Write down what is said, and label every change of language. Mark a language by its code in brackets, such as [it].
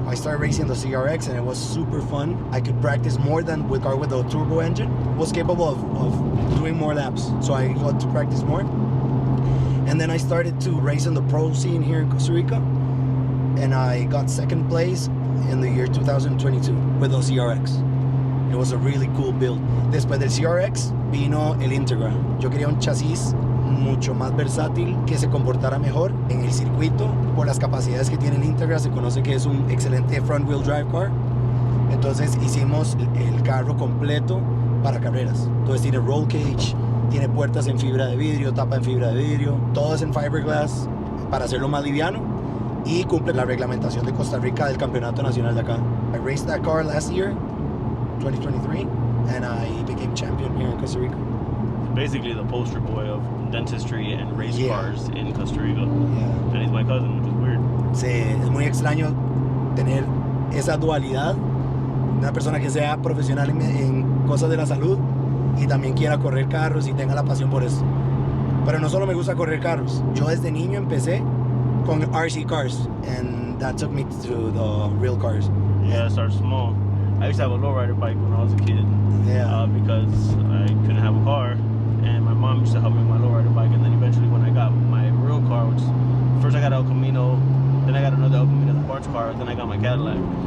[en] I started racing the CRX and it was super fun. I could practice more than with car with a turbo engine. Was capable of doing more laps, so I got to practice more. And then I started to race in the pro scene here in Costa Rica, and I got second place in the year 2022 with the CRX. It was a really cool build. [es] Después del CRX vino el Integra. Yo quería un chasis mucho más versátil, que se comportara mejor en el circuito. Por las capacidades que tiene el Integra, se conoce que es un excelente [en] front wheel drive car. [es] Entonces hicimos el carro completo para carreras. Entonces tiene roll cage, tiene puertas en fibra de vidrio, tapa en fibra de vidrio, todo es en fiberglass para hacerlo más liviano, y cumple la reglamentación de Costa Rica del campeonato nacional de acá. [en] I raced that car last year, 2023, and I became champion here in Costa Rica. Basically the poster boy of dentistry and race cars in Costa Rica. Yeah. And he's my cousin, which is weird. [es] Sí, es muy extraño tener esa dualidad. Una persona que sea profesional en cosas de la salud y también quiera correr carros y tenga la pasión por eso. Pero no solo me gusta correr carros. Yo desde niño empecé con RC cars, [en] and that took me to the real cars. Yeah, I started small. I used to have a lowrider bike when I was a kid. Yeah. Because I couldn't have a car, and my mom used to help me with my lowrider bike. And then eventually, when I got my real car, which first I got El Camino, then I got another El Camino sports car, then I got my Cadillac.